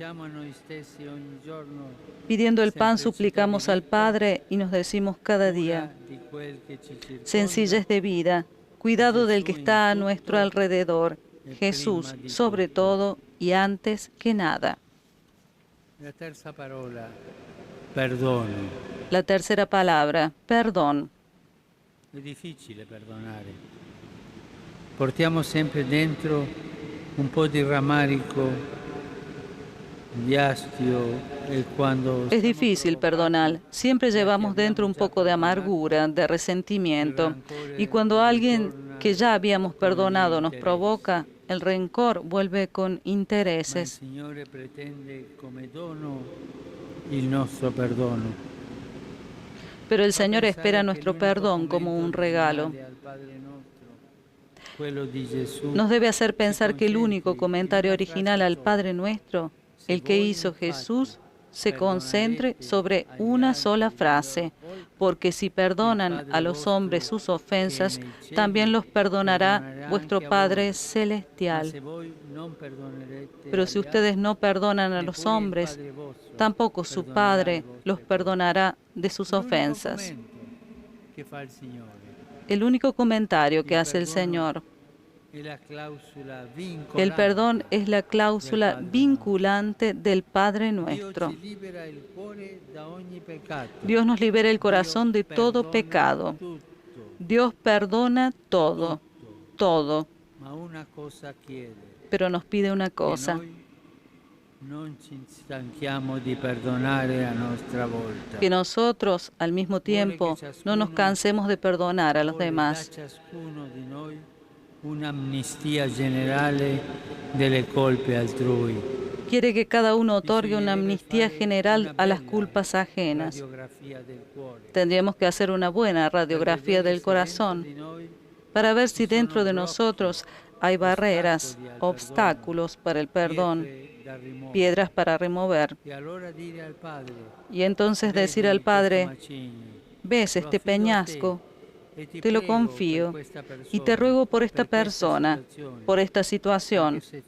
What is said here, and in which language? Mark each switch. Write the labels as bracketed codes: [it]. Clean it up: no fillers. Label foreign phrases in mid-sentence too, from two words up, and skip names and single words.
[es] Pidiendo el pan suplicamos al Padre y nos decimos cada día, sencillez de vida, cuidado del que está a nuestro alrededor, Jesús sobre todo y antes que nada. [it] La terza parola, perdono. [es] La tercera palabra, perdón. [it] È difficile perdonare. Portiamo sempre dentro un po' di rammarico, di astio, e quando... [es] Es difícil perdonar. Siempre llevamos dentro un poco de amargura, de resentimiento. Y cuando alguien que ya habíamos perdonado nos provoca, El rencor vuelve con [it] Ma il [es] intereses, [it] Signore pretende come dono il nostro perdono. [es] pero el [it] Fa [es] Señor [it] pensare [es] espera [it] che [es] nuestro [it] l'unico [es] perdón como [it] commento [es] un regalo. [it] originale al Padre nostro, quello di Gesù, [es] Nos debe hacer [it] ci [es] pensar que el único [it] concentri in [es] comentario [it] una [es] original [it] frase [es] al [it] sola. [es] Padre Nuestro, [it] Se [es] el que [it] voi [es] hizo [it] infatti [es] Jesús, se concentre [it] perdonarete [es] sobre [it] agli [es] una sola [it] altri le loro [es] frase, [it] colpe, [es] porque si [it] il [es] perdonan a [it] Padre [es] los hombres [it] vostro [es] sus [it] che è [es] ofensas, [it] nei cieli [es] también los perdonará [it] perdonarà [es] vuestro [it] anche a voi. [es] Padre [it] Ma [es] Celestial. [it] se voi non perdonerete [es] Pero si [it] agli [es] ustedes [it] altri, [es] no perdonan a los [it] neppure il [es] hombres, [it] Padre vostro [es] tampoco su [it] perdonerà le [es] Padre los [it] vostre colpe. [es] perdonará de sus [it] L'unico [es] ofensas. [it] commento che fa il Signore. [es] El único comentario que [it] Il [es] hace el [it] perdono [es] Señor. [it] è la clausola [es] El perdón [it] vincolante [es] es la cláusula [it] del Padre [es] vinculante del Padre [it] Dio [es] nuestro. [it] ci libera il cuore da ogni peccato. [es] Dios nos libera el [it] Dio [es] corazón de todo [it] perdona [es] pecado. [it] tutto, [es] Dios perdona todo, [it] tutto. [es] todo, [it] Ma una cosa chiede, [es] pero nos pide una [it] che [es] cosa, [it] noi non ci stanchiamo di perdonare a nostra volta. [es] que nosotros al mismo tiempo no nos cansemos de perdonar a los [it] Vuole [es] demás. [it] da ciascuno di noi un'amnistia generale delle colpe altrui. [es] Quiere que cada uno otorgue una amnistía general a las culpas ajenas. [it] Radiografia del cuore. [es] Tendríamos que hacer una buena radiografía del corazón para ver si dentro de nosotros hay barreras, obstáculos para el perdón, piedras para remover. Y entonces decir al Padre, ves este peñasco, te lo confío y te ruego por esta persona, por esta situación.